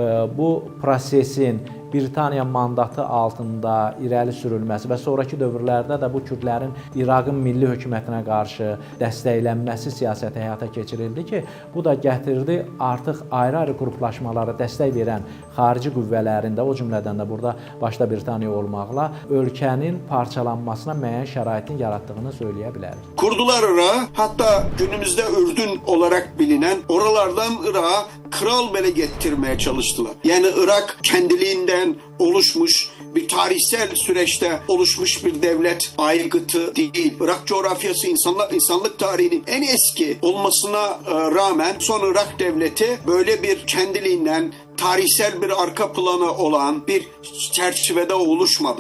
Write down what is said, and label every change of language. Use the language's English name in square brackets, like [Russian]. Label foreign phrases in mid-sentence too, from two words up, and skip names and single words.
[Azerbaijani] Bu prosesin Britaniya mandatı altında irəli sürülməsi və sonrakı dövrlərdə də bu kürdlərin İraqın milli hökumətinə qarşı dəstəklənməsi siyasəti həyata keçirildi ki, bu da gətirdi artıq ayrı-ayrı qruplaşmalara dəstək verən xarici qüvvələrin də, o cümlədən də burada başda Britaniya olmaqla ölkənin parçalanmasına müəyyən şəraitin yaratdığını söyləyə bilərik. [Turkish] Kurdular Irak'ı, hatta günümüzde Ürdün olarak bilinen oralardan Irak'a kral bile getirmeye çalıştılar. Yani Irak kendiliğinden oluşmuş bir tarihsel süreçte oluşmuş bir devlet aygıtı değil. Irak coğrafyası insanlık tarihinin en eski olmasına rağmen son Irak devleti böyle bir kendiliğinden tarihsel bir arka planı olan bir çerçevede oluşmadı.